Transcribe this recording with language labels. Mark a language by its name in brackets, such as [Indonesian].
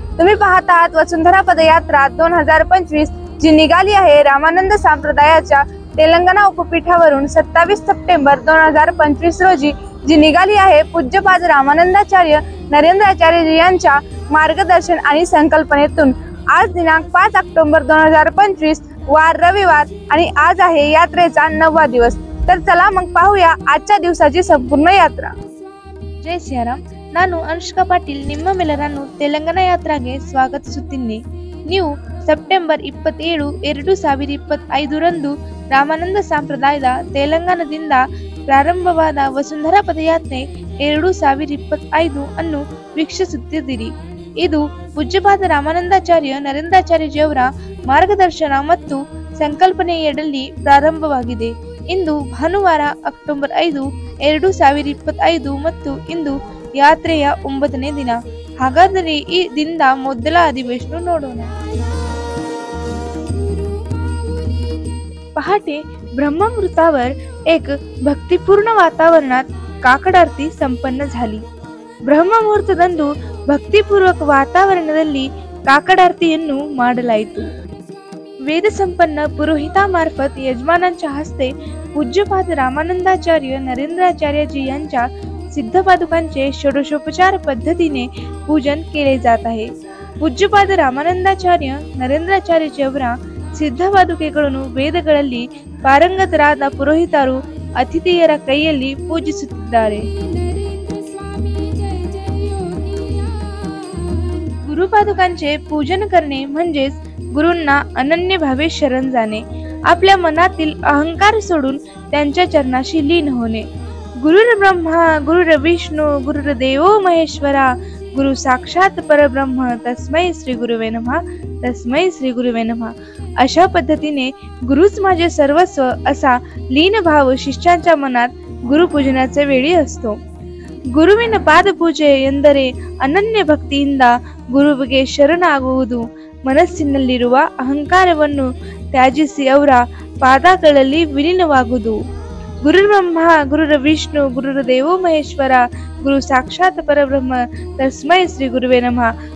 [Marathi] तुम्ही पाहत आहात वसुंधरा पदयात्रा 2025 जी निघाली आहे रामानंद संप्रदायाच्या तेलंगणा उपपीठावरून 27 सप्टेंबर 2025 रोजी जी निघाली आहे पूज्यपाद रामानंदाचार्य नरेंद्राचार्य यांच्या मार्गदर्शन आणि संकल्पनेतून। आज दिनांक 5 ऑक्टोबर 2025 वार रविवार आणि आज आहे यात्रेचा 9वा दिवस। तर चला मग पाहूया आजच्या दिवसाची संपूर्ण यात्रा। जय सियाराम। [Kannada] ನಾನು ಅನುಷ್ಕಾ ಪಾಟೀಲ್ ನಿಮ್ಮ ಮೆಲ್ಲರನ್ನು ತೆಲಂಗಾಣ ಯಾತ್ರಾಗೆ ಸ್ವಾಗತಿಸುತ್ತೇನೆ। ನೀವು ಸೆಪ್ಟೆಂಬರ್ 27, 2025 ರಂದು ರಾಮಾನಂದ ಸಂಪ್ರದಾಯದ ತೆಲಂಗಾಣದಿಂದ ಪ್ರಾರಂಭವಾದ ವಸುಂಧರಾ ಪದಯಾತ್ರೆ 2025 ಅನ್ನು ವೀಕ್ಷಿಸುತ್ತಿದ್ದೀರಿ। ಇದು ಪೂಜ್ಯಪಾದ ರಾಮಾನಂದಾಚಾರ್ಯ ನರೇಂದ್ರಾಚಾರ್ಯಜಿಯವರ ಮಾರ್ಗದರ್ಶನ ಮತ್ತು ಸಂಕಲ್ಪನೆಯಡಿಯಲ್ಲಿ ಪ್ರಾರಂಭವಾಗಿದೆ। ಇಂದು ಭಾನುವಾರ ಅಕ್ಟೋಬರ್ 5, 2025 ಮತ್ತು ಇಂದು ಯಾತ್ರೆಯ 9ನೇ ದಿನ। ಹಾಗಾದರೆ ಈ ದಿನದ ಮೊದಲ अधिवेशन ನೋಡೋಣ। [Marathi] पहाटे ब्रह्ममुहूर्तावर एक भक्तिपूर्ण वातावरणात काकड आरती संपन्न झाली। [Kannada] ಬ್ರಹ್ಮಮುಹೂರ್ತದಂದು ಭಕ್ತಿಪೂರ್ವಕ ವಾತಾವರಣದಲ್ಲಿ ಕಾಕಡ आरतीಯನ್ನು ಮಾಡಲಾಯಿತು। [Marathi] वेद संपन्न पुरोहिता मार्फत यजमानांच्या हस्ते पूज्यपाद रामानंदाचार्य नरेंद्राचार्यजी यांच्या सिद्ध पादुकांचे षोडशोपचार पद्धतीने पूजन केले जात आहे। [Kannada] पूज्यपाद ರಾಮಾನಂದಾಚಾರ್ಯ ನರೇಂದ್ರಾಚಾರ್ಯಜಿಯವರ ಸಿದ್ಧ ಪಾದುಕೆಗಳನ್ನು ವೇದಗಳಲ್ಲಿ ಪಾರಂಗತರಾದ ಪುರೋಹಿತರು ಅತಿಥಿಯರ ಕೈಯಲ್ಲಿ पूजिಸುತ್ತಿದ್ದಾರೆ। [Marathi] गुरुपादुकांचे पूजन करणे म्हणजेच गुरूंना अनन्य भावे शरण जाणे, आपल्या मनातील अहंकार सोडून त्यांच्या चरणाशी लीन होणे। [Sanskrit] गुरुर ब्रह्मा गुरुर विष्णू गुरुर्देवो महेश्वरा गुरु साक्षात परब्रह्म तस्मै श्री गुरुवे नमः तस्मै श्री गुरुवे नमः [Marathi] अशा पद्धतीने गुरुच माझे सर्वस्व असा लीन भाव शिष्यांच्या मनात गुरुपूजनाच्या वेळी असतो। [Kannada] ಗುರುವಿನ ಪಾದ ಪೂಜೆ ಎಂದರೆ ಅನನ್ಯ ಭಕ್ತಿಯಿಂದ ಗುರುವಿಗೆ ಶರಣಾಗುವುದು, ಮನಸ್ಸಿನಲ್ಲಿರುವ ಅಹಂಕಾರವನ್ನು ತ್ಯಜಿಸಿ ಅವರ ಪಾದಗಳಲ್ಲಿ ವಿಲೀನವಾಗುವುದು। [Sanskrit] ಗುರುರ್ ಬ್ರಹ್ಮ ಗುರುರ್ ವಿಷ್ಣು ಗುರುರ್ದೇವೋ ಮಹೇಶ್ವರ ಗುರು ಸಾಕ್ಷಾತ್ ಪರಬ್ರಹ್ಮ ತಸ್ಮೈ ಶ್ರೀ ಗುರುವೇ ನಮಃ।